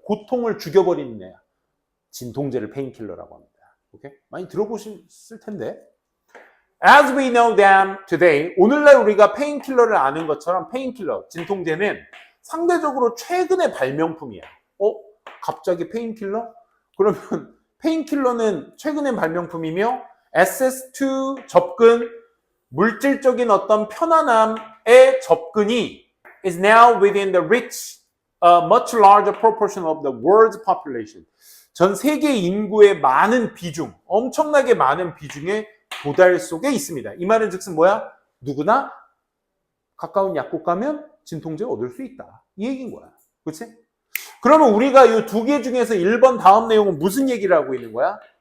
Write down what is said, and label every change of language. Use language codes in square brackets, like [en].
[ko] 고통을 죽여버리는 애야. 진통제를 페인킬러라고 합니다. 오케이? 많이 들어보셨을 텐데. [en] As we know them today, [ko] 오늘날 우리가 페인킬러를 아는 것처럼 페인킬러, 진통제는 상대적으로 최근의 발명품이야. 갑자기 페인킬러? 그러면 페인킬러는 최근의 발명품이며 SS2 접근, 물질적인 어떤 편안함의 접근이 [en] is now within the reach a much larger proportion of the world's population. [ko] 전 세계 인구의 많은 비중, 엄청나게 많은 비중의 도달 속에 있습니다. 이 말은 즉슨 뭐야? 누구나 가까운 약국 가면 진통제 얻을 수 있다. 이 얘기인 거야. 그렇지? 그러면 우리가 이 두 개 중에서 1번 다음 내용은 무슨 얘기를 하고 있는 거야?